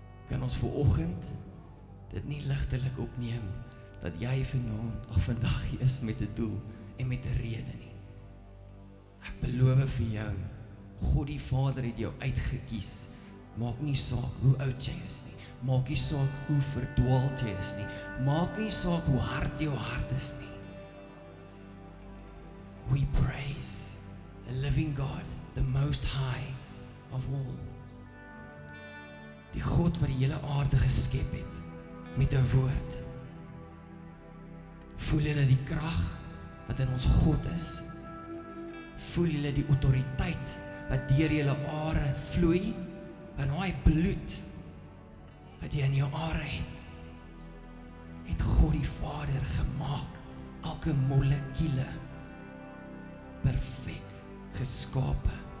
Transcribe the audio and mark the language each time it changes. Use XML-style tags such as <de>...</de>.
<af>Kan ons vanoggend dit nie ligtelik opneem, dat jy vandag hier is met 'n doel en met 'n rede nie. Ek beloof vir jou, God die Vader het jou uitgekies. Maak nie saak hoe oud jy is nie, maak nie saak hoe verdwaald jy is nie, maak nie saak hoe hard jou hart is nie.</af> <en>We praise the living God, the most high of all.</en> <af>Die God wat die hele aarde geskep het, met 'n woord. Voel julle die krag wat in ons God is? Voel julle die autoriteit wat deur julle are vloei? En daai bloed wat jy in jou are het God die Vader gemaak, elke molekule perfek geskape.</af>